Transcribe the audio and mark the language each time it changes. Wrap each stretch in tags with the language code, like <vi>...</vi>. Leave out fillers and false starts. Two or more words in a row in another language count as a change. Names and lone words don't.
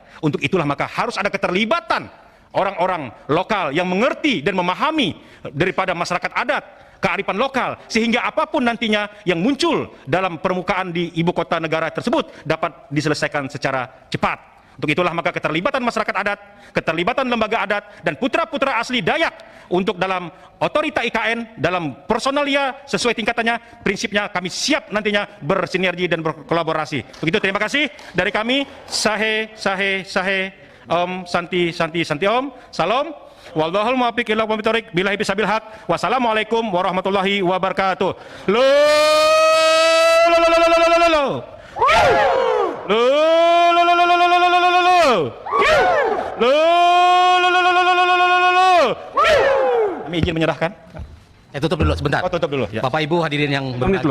<id>Untuk itulah maka harus ada keterlibatan orang-orang lokal yang mengerti dan memahami daripada masyarakat adat, kearifan lokal, sehingga apapun nantinya yang muncul dalam permukaan di ibu kota negara tersebut dapat diselesaikan secara cepat. Untuk itulah maka keterlibatan masyarakat adat, keterlibatan lembaga adat, dan putra-putra asli Dayak untuk dalam otorita IKN, dalam personalia sesuai tingkatannya, prinsipnya kami siap nantinya bersinergi dan berkolaborasi. Begitu, terima kasih dari kami.</id> <sa>Sahe, sahe, sahe, ॐ शान्ति शान्ति शान्ति ॐ, salam.</sa> <ar>والله الموفق إلى أقوم الطريق، بالله بسبيل الحق. والسلام عليكم ورحمة الله وبركاته.</ar> <id>Kami izin menyerahkan. Tutup dulu sebentar. Oh, tutup dulu. Ya. Bapak Ibu hadirin yang berbahagia.</id>